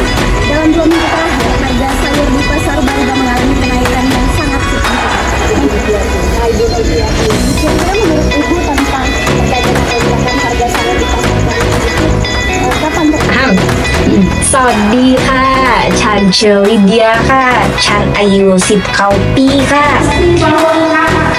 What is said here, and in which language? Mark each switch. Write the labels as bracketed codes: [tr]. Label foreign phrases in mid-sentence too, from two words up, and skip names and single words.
[id] Dalam 2 minggu terakhir, harga sayur di Pasar Baru mengalami kenaikan yang sangat signifikan. Kira-kira menurut Ibu tentang perbedaan atau kenaikan harga sayur di Pasar Baru itu kapan terjadi? [th] สวัสดีค่ะ ฉันเชอริเดียค่ะ ฉันอายุ10 ปีค่ะ